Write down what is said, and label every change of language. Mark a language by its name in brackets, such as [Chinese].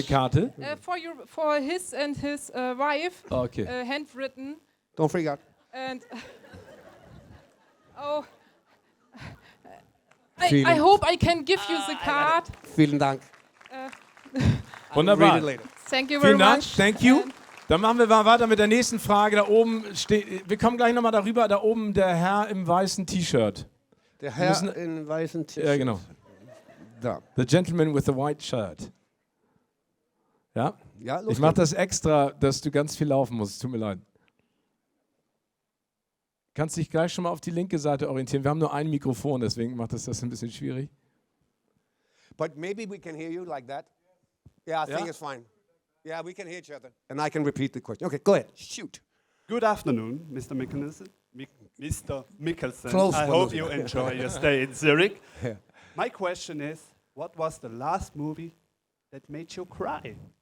[English] much. [German] Karte? [English] For his and his wife. Okay. Handwritten. Don't freak out. And I hope I can give you the card. [German] Vielen Dank. Wunderbar. [English] Thank you very [German] Vielen Dank. [English] much. Thank you. [German] Dann machen wir mal weiter mit der nächsten Frage. Da oben steht, wir kommen gleich nochmal darüber, da oben der Herr im weißen T-Shirt. Der Herr im weißen T-Shirt. Ja, genau. Da. [English] The gentleman with the white shirt. [German] Ja? Ja, ich mache das extra, dass du ganz viel laufen musst. Tut mir leid. Kannst dich gleich schon mal auf die linke Seite orientieren. Wir haben nur ein Mikrofon, deswegen macht das ein bisschen schwierig. [English] But maybe we can hear you like that. Yeah, I think it's fine. Yeah, we can hear each other. And I can repeat the question. Okay, go ahead. Shoot. Good afternoon, Mr. Mikkelsen. Mr. Mikkelsen. Close I hope you enjoy your stay in Zurich. Yeah. My question is, what was the last movie that made you cry?